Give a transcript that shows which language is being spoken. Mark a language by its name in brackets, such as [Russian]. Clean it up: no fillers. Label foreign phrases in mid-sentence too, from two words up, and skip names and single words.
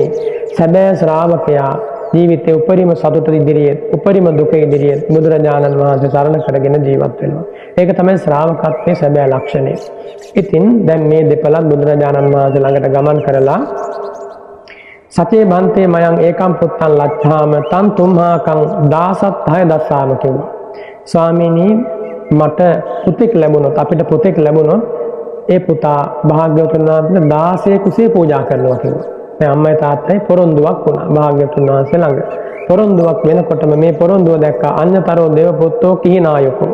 [Sinhala] සැබෑ ශ්‍රාවකයා ජීවිතේ උපරිම සතුට ඉදිරියේ, උපරිම දුක ඉදිරියේ බුදුරජාණන් වහන්සේ සරණ කරගෙන ජීවත් වෙනවා. ඒක තමයි ශ්‍රාවකත්වයේ සැබෑ ලක්ෂණය. ඉතින් දැන් මේ දෙපළක් බුදුරජාණන් වහන්සේ ළඟට ගමන් කරලා [Pali] සතේ බන්තේ මයං ඒකම් පුත්තන් ලච්ඡාම තන් තුම්හාකං දාසත් 6 දස්සාම [Sinhala] කිව්වා. ස්වාමීනි මට පුතෙක් ලැබුණොත්, අපිට පුතෙක් ලැබුණොත් ඒ පුතා භාග්‍යවතුන් වහන්සේට 16 කුසේ පූජා කරනවා කිව්වා. දැන් අම්මයි තාත්තයි පොරොන්දුවක් වුණා භාග්‍යවතුන් වහන්සේ ළඟ. පොරොන්දුවක් වෙනකොටම මේ පොරොන්දුව දැක්කා [Pali] අඤ්ඤතරෝ දේව පුත්තෝ කිහිනායකෝ.